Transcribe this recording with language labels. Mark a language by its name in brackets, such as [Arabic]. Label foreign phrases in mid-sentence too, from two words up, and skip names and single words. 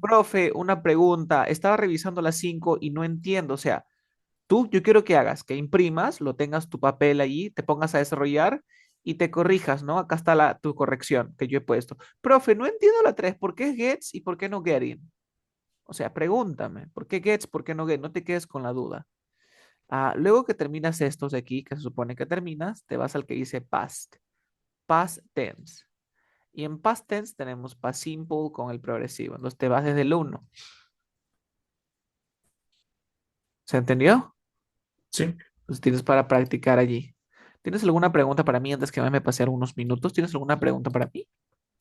[Spanish] Profe, una pregunta, estaba revisando las 5 y no entiendo, o sea, yo quiero que hagas, que imprimas, lo tengas tu papel allí, te pongas a desarrollar y te corrijas, ¿no? Acá está tu corrección que yo he puesto. Profe, no entiendo la 3, ¿por qué gets y por qué no getting? O sea, pregúntame, ¿por qué gets, por qué no get? No te quedes con la duda. Luego que terminas estos de aquí, que se supone que terminas, te vas al que dice [English] past, past tense. [Spanish] Y en [English] past tense [Spanish] tenemos [English] past simple [Spanish] con el progresivo. Entonces te vas desde el uno. ¿Se entendió? Sí. Entonces tienes para practicar allí. ¿Tienes alguna pregunta para mí antes que me pase algunos minutos? ¿Tienes alguna pregunta para mí?